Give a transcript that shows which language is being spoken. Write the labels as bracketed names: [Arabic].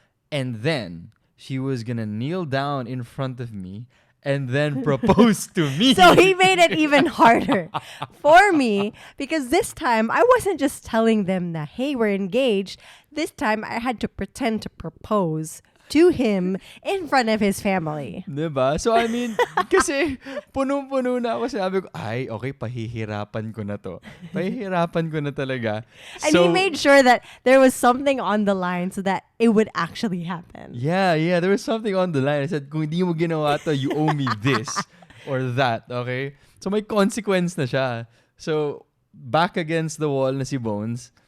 [English] And then she was going to kneel down in front of me and then propose to me. So he made it even harder for me because this time I wasn't just telling them that, hey, we're engaged. This time I had to pretend to propose to him in front of his family. [Filipino] Diba? [English] So I mean, [Filipino] kasi punong-puno na ako. Sabi ko, ay, okay, pahihirapan ko na to. Pahihirapan ko na talaga. [English] And he made sure that there was something on the line so that it would actually happen. Yeah, there was something on the line. I said, [Filipino] kung hindi mo ginawa to, [English] you owe me this or that, okay? [Filipino] So may consequence na siya. So, [English] back against the wall [Filipino] na si Bones.